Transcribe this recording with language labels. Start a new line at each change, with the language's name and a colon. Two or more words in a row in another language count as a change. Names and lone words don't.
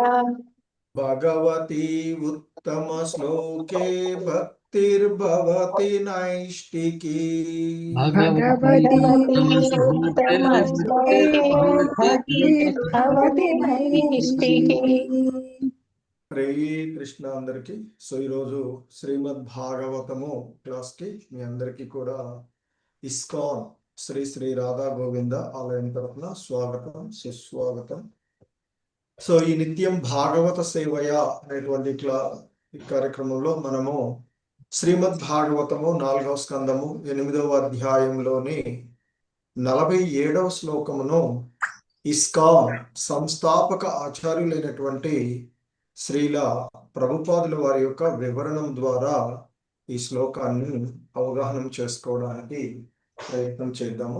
Sanskrit: भगवती उत्तमश्लोके भक्तिर्भवति नैष्टिकी। भगवती उत्तमश्लोके भक्तिर्भवति नैष्टिकी।
Telugu: హరే కృష్ణ అందరికి. సో ఈరోజు శ్రీమద్ భాగవతము క్లాస్ కి మీ అందరికి కూడా ఇస్కాన్ శ్రీ శ్రీ రాధా గోవింద ఆలయం తరఫున స్వాగతం, సుస్వాగతం. సో ఈ నిత్యం భాగవత సేవయ అనేటువంటి ఈ కార్యక్రమంలో మనము శ్రీమద్ భాగవతము 4వ స్కందము 8వ అధ్యాయంలోని 47వ శ్లోకమును ఇస్కాన్ సంస్థాపక ఆచార్యులైనటువంటి శ్రీల ప్రభుపాదుల వారి యొక్క వివరణం ద్వారా ఈ శ్లోకాన్ని అవగాహన చేసుకోవడానికి ప్రయత్నం చేద్దాము.